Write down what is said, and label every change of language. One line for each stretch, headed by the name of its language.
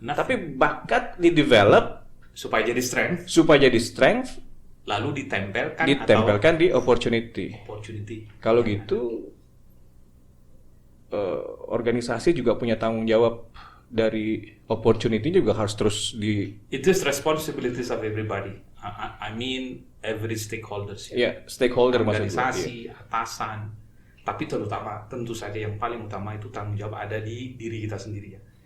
Indonesian: Nah, tapi bakat di-develop supaya jadi strength. Lalu ditempelkan di opportunity. Kalau gitu, organisasi juga punya tanggung jawab dari opportunity juga harus terus di.
English: It is responsibilities of everybody. I mean every stakeholders.
Indonesian: Ya, stakeholder organisasi, atasan. Tapi terutama, tentu saja yang paling utama itu tanggung jawab ada di diri kita sendiri ya.